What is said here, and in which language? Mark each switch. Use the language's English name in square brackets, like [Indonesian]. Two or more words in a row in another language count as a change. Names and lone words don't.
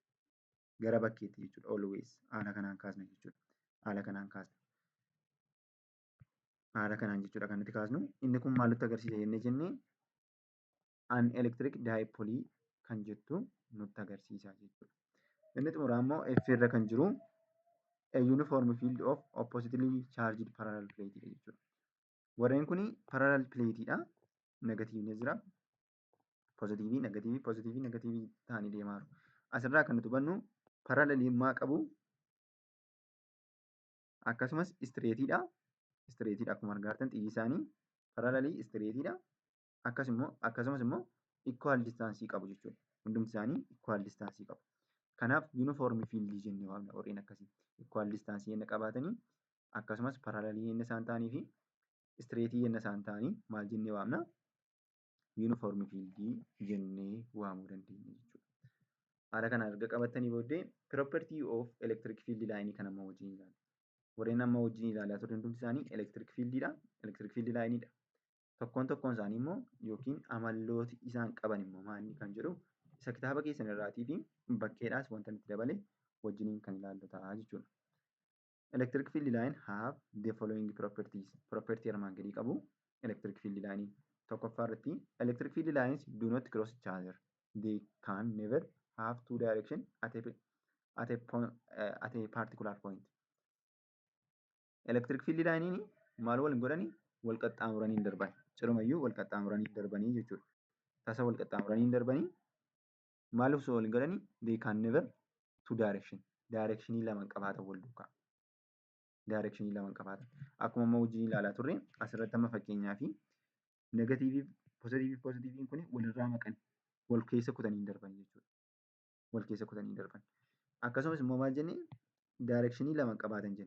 [Oromo] Gara bakkeetti jechuudha. Always haala kanaan kaasna jechuudha. Haala kanaan kaasna. Haala kanaan jechuudha kan nuti kaasnu. Inni kun maal nutti agarsiisa jennee jennee [English] an electric [Oromo] daayipoolii kan jettu nutti agarsiisa jechuudha. Inni xumuraa immoo F irra kan jiru [English] a uniform field of oppositely charged parallel plate [Oromo] jechuudha. Warreen kun [English] parallel plate [Oromo] dha. Negatiivni jira. Pozitiivii, negatiivii, pozitiivii, negatiivii ta'anii deemaa jiru. Asirraa kan nuti hubannu parallelummaa qabu. Akkasumas istireetiidha. Istireetiidha akkuma argaa jirtan xiyyi isaanii parallelii istireetiidha. Akkasumas immoo equal distaansii qabu jechuudha. Hundumti isaanii equal distaansii qabu. Kanaaf uniform fiildii jennee waamna warreen akkasii. Equal distaansii yenna qabaatanii akkasumas parallelii yenna isaan ta'anii fi istireetii yenna isaan ta'anii maal jennee waamna? Uniform fiildii jennee waamuu dandeenya jechuudha. Haala kanaan erga qabattanii booddee [English] property of electric field line [Oromo] kan amma wajjin ilaalla. Warreen amma wajjin ilaalaa turre hundumti isaanii [English] electric fieldiidha. Electric field lineidha. [Oromo] Tokkoon tokkoon isaanii immoo yookiin amallooti isaan qaban immoo maali kan jedhu isa kitaaba keessan irraatii fi bakkeedhaas wanta nuti dabale wajjiniin kan ilaallu ta'a jechuudha. [English] Electric field line have the following properties. [Oromo] Property armaan gadii qabu. [English] Electric field line [Oromo] tokkoffaa irratti [English] electric field lines do not cross each other. They can never have two direction at a particular point. Electric field line [Oromo] maal wal godhani? Wal qaxxaamuranii darban. Cirumayyuu wal qaxxaamuranii darbanii jechuudha. Tasa wal qaxxaamuranii darbanii maal osoo wal godhani? [English] They can never two direction. [Oromo] Directionii lama qabaatan wal duukaa. Directionii lama qabaatan. Akkuma amma wajjin ilaalaa turre asirratti amma fakkeenyaa fi negatiiviif pozitiiviin kun walirraa maqan wal keessa kutanii darban jechuudha. Wal keessa kutanii darban. Akkasumas immoo maal jennee directionii lama qabaatan jenne.